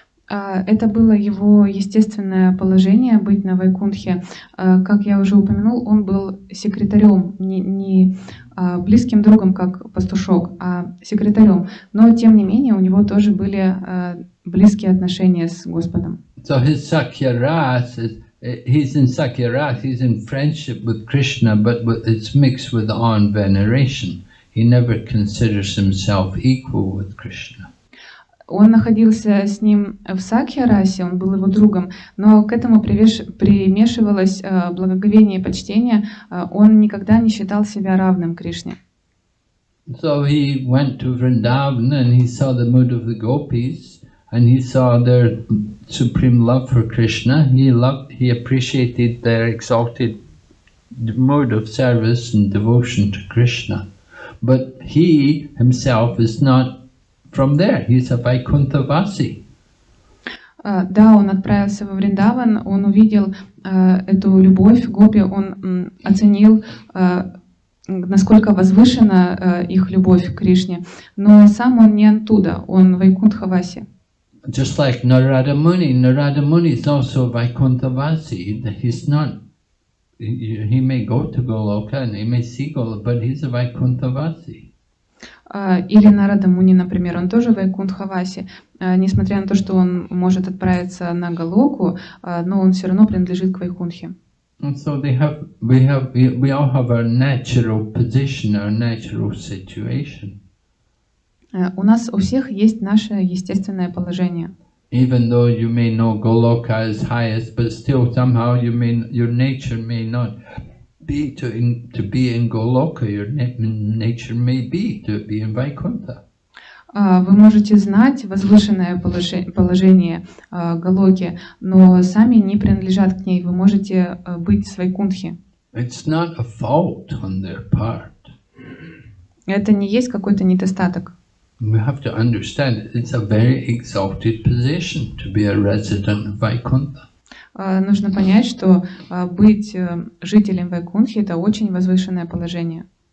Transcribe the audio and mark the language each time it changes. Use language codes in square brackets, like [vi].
[ru] Это было его естественное положение быть на Вайкунтхе. Как я уже упомянул, он был секретарем, не близким другом, как пастушок, а секретарем. Но тем не менее у него тоже были близкие отношения с Господом. [en] So his Sakyaras, he's in Sakyaras, he's in friendship with Krishna, but it's mixed with awe and veneration. He never considers himself equal with Krishna. [ru] Он находился с ним в Сакья-расе, он был его другом, но к этому примешивалось благоговение и почтение. Он никогда не считал себя равным Кришне. [en] So he went to Vrindavan and he saw the mood of the gopis and he saw their supreme love for Krishna. He appreciated their exalted mode of service and devotion to Krishna. But he himself is not from there, he's a Vaikunthavasi. [ru] Да, он отправился во Вриндаван, он увидел эту любовь гопи, он оценил, насколько возвышена их любовь к Кришне, но сам он не оттуда, он Вайкунтхаваси. [en] Just like Narada Muni is also Vaikunthavasi. He's not, he may go to Goloka and he may see Goloka, but he's a Vaikunthavasi. [ru] Или Нарада Муни, например, он тоже Вайкунтхаваси, несмотря на то, что он может отправиться на Галоку, но он все равно принадлежит к Вайкунтхе. [en] So we all have our natural position, our natural situation. [ru] У нас у всех есть наше естественное положение. [en] Even though you may know Goloka as highest, but still somehow your nature may not be to be in Goloka, your nature may be to be in Vaikuntha. [ru] Вы можете знать возвышенное положение Галоки, но сами не принадлежат к ней. Вы можете быть с Вайкунтхи. [en] It's not a fault on their part. [ru] Это не есть какой-то недостаток. [en] We have to understand it's a very exalted position to be a resident of Vaikuntha. [ru] Нужно понять, что быть жителем Вайкунтхи — это очень возвышенное положение.